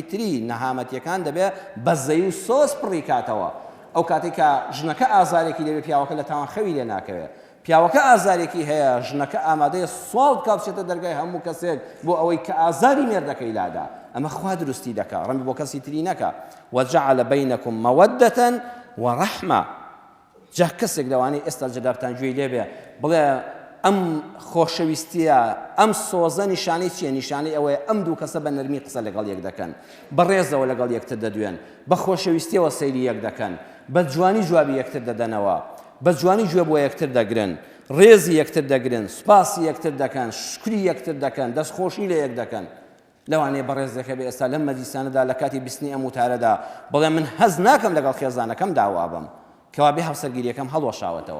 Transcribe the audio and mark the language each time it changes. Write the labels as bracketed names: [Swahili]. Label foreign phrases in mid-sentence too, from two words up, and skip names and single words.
[Central Kurdish] تری نەهامەتیەکان دەبێت بەزەی و سۆز پڕی کاتەوە ئەو کاتێک کە ژنەکە ئازارێکی دەبێت پیاوەکە لە تاوان خەوی لێ ناکەوێت پیاوەکە ئازارێکی هەیە ژنەکە ئامادەیە سوڵ بکات بچێتە دەرگای هەموو کەسێک بۆ ئەوەی کە ئازاری مێردەکەی لادا ئەمە خوا دروستی دەکات ڕەنگە بۆ کەسی تری نەکە [Arabic] وجعل بينكم مودة ورحمة [Central Kurdish] جا کەسێک لەوانەی ئێستا جەدابتان گوێی لێبێ بڵێ ئەم خۆشەویستیە ئەم سۆزە نیشانەی چییە نیشانەی ئەوەیە ئەم دوو کەسە بە نەرمی قسە لەگەڵ یەک دەکەن بەڕێزەوە لەگەڵ یەکتر دەدوێن بە خۆشەویستیەوە سەیری یەک دەکەن بە جوانی جوابی یەکتر دەدەنەوە بە جوانی گوێ بۆ یەکتر دەگرن ڕێزی یەکتر دەگرن سوپاسی یەکتر دەکەن شکری یەکتر دەکەن دەستخۆشی لە یەک دەکەن لەوانەیە بەڕێزێکە بێ ئێستا لەم مەجلیسانەدا لە کاتی بیستنی ئەم وتارەدا بڵێ من هەز ناکەم لەگەڵ خێزانەکەم داوا بم کەوا بێ هاوسەرگیریەکەم هەڵوەشاوەتەوە.